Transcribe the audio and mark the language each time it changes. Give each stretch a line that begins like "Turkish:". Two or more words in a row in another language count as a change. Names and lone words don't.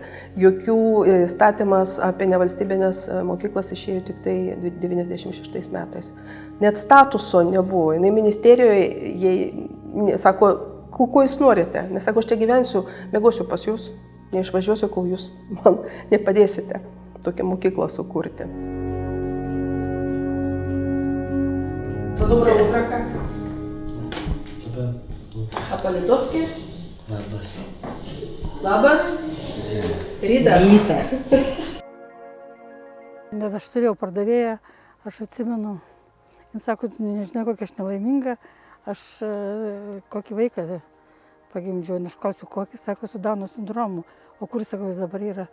Lithuanian: Jokių įstatymas apie nevalstybinės mokyklas išėjo tik tai 96 metais. Net statuso nebuvo. Jinai ministerijoje, jai sako, ko jūs norite? Nes sako, aš čia gyvensiu, mėgosiu pas jūs, neišvažiuosiu, kol jūs man nepadėsite tokią mokyklą sukurti.
Russian: Доброе утро, как? А по-литовски?
Lithuanian: Labas. Labas. Rytas. Net aš turėjau pardavėją, aš atsimenu, jis sako, nežinau, kokia aš nelaiminga, aš kokį vaiką pagimdžiau, aš klausiu, kokį, sako, su Dauno sindromu, o kur, sako, jis dabar yra.